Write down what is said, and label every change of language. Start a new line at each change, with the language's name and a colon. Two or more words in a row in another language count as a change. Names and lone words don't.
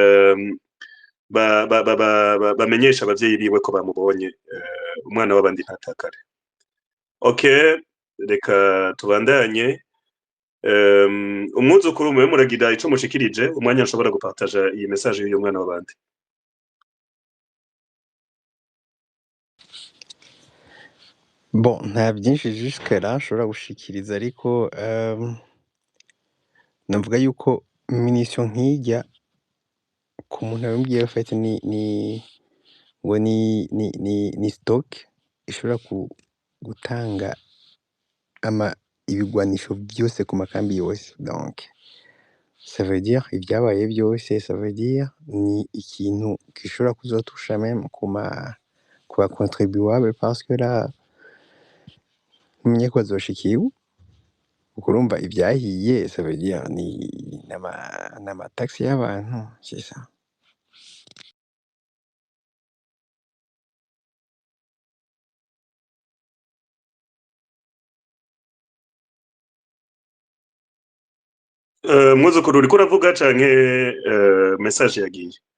Rundi: bamenyesha abavyeyi biwe ko bamubonye umwana w'abandi ntatakare okay reka tubandanye umwuzukuru mwe muragira ico mushikirije umwanya nshobora gupartager iyi message y'uyu mwana w'abandi bon nta byinshi
French: jusque là
Rundi: nshobora gushikiriza ariko navuga yuko munition nk'ijya ku muntu yabwiye afite ni stock ishobora gutanga ibigwanisho byose ku makambi yose
French: donc ça veut dire
Rundi: ibyabaye byose
French: ça veut dire
Rundi: ni ikintu gishobora kuzotusha même ku ba contribuable
French: parce que là
Rundi: umenye ko azoshikiwe ukurumva ibyahiye
French: ça veut dire
Rundi: ni nama taxi y'abantu
French: c'est ça
Rundi: mwuzukuru uriko uravuga canke message yagiye